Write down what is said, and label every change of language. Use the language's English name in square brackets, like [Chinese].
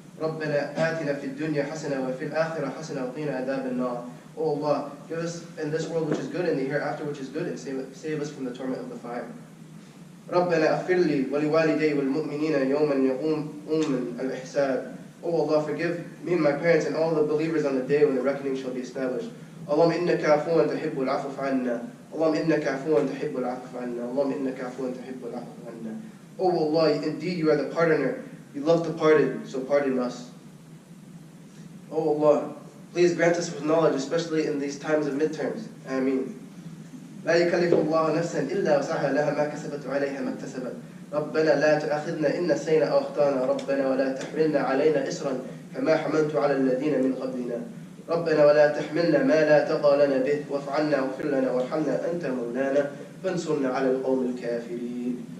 [Arabic] ربنا آتنا في الدنيا حسنة وفي الآخرة حسنة وقنا عذاب النار. [English] O Allah, give us in this world which is good and the hereafter which is good, and save us from the torment of the fire. [Arabic] ربنا اغفر لي ولوالدي والمؤمنين يوما يقوم الحساب. [English] O Allah, forgive me and my parents and all the believers on the day when the reckoning shall be established. [Arabic] اللهم إنك عفو تحب العفو عنا. اللهم إنك عفو تحب العفو عنا. اللهم إنك عفو تحب العفو عنا. [English] O Allah, indeed you are the pardoner. You love to pardon, so pardon us. O Allah, please grant us with knowledge, especially in these times of midterms. Ameen. [Arabic] لا يكلف الله نفسا إلا وسعها لها ما كسبت وعليها ما اكتسبت. ربنا لا تؤاخذنا إن نسينا أو أخطأنا. ربنا ولا تحملنا علينا إصرا كما حملت على الذين من قبلنا. ربنا ولا تحملنا ما لا طاقة لنا به واعف عنا واغفر لنا وارحمنا أنت مولانا فانصرنا على القوم الكافرين.